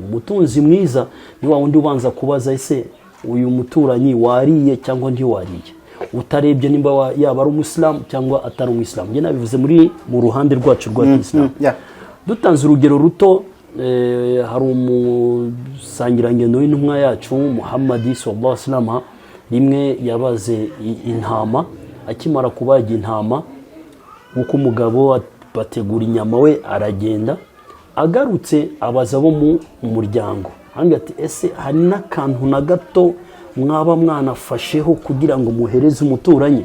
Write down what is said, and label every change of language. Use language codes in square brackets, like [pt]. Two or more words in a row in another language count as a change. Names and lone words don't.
[rw] Umutunzi mwiza ni wa wundi ubanza kubaza ese uyu muturanyi wariye cyangwa ntiwariye, utarebye nimba yaba ari umusilamu cyangwa atari umusilamu. Njye nabivuze mu ruhande rwacu rwa Islam. Dutanze urugero ruto, hari umusangirangendo w'intumwa yacu Muhammad [ar] صلى الله عليه وسلم, [rw] rimwe yabaze intama, akimara kubaga intama uko umugabo bategura inyama, we aragenda, agarutse abaza bo mu muryango, ati ese hari n'akantu na gato mwaba mwanafasheho kugira ngo muhereze umuturanyi?